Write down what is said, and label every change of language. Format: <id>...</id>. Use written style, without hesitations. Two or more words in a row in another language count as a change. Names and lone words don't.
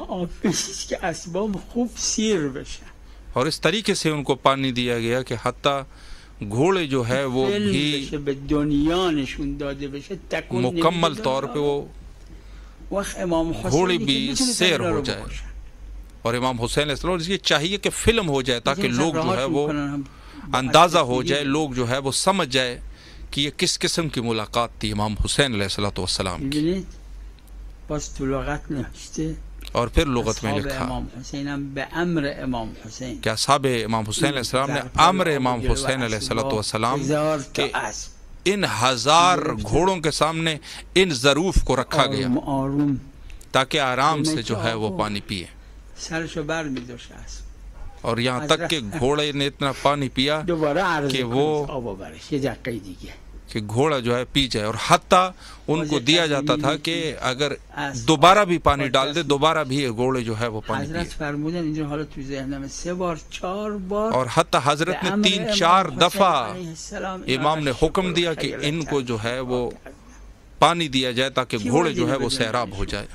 <ur>اور اس طریقے سے ان کو پانی دیا گیا کہ حتیٰ گھوڑے جو ہے وہ بھی مکمل طور پہ وہ گھوڑے بھی سیر ہو جائے. اور امام حسین علیہ السلام یہ چاہیے کہ فلم ہو جائے تاکہ لوگ جو ہے وہ اندازہ ہو جائے، لوگ جو ہے وہ سمجھ جائے کہ یہ کس قسم کی ملاقات تھی امام حسین علیہ السلام کی.</ur> <fa>باز تو لغت نوشته</fa> <ur>اور پھر لغت میں لکھا</ur> <fa>امام حسین هم به امر امام حسین</fa> <ur>کہ اصحاب امام حسین علیہ السلام نے امر امام حسین علیہ السلام کہ ان 1000 گھوڑوں کے سامنے ان ظروف کو رکھا گیا تاکہ آرام سے جو ہے وہ پانی پیے.</ur> <fa>سرشو بر می‌داشت</fa> <ur>اور یہاں تک کہ گھوڑے نے اتنا پانی پیا کہ وہ کہ گھوڑا جو ہے پی جائے. اور حتیٰ ان کو دیا جاتا تھا کہ اگر دوبارہ بھی پانی ڈال دے دوبارہ بھی گھوڑے جو ہے وہ پانی پیے. اور حتیٰ حضرت نے 3-4 دفعہ امام نے حکم دیا کہ ان کو جو ہے وہ پانی دیا جائے تاکہ گھوڑے جو ہے وہ سیراب ہو جائے.</ur>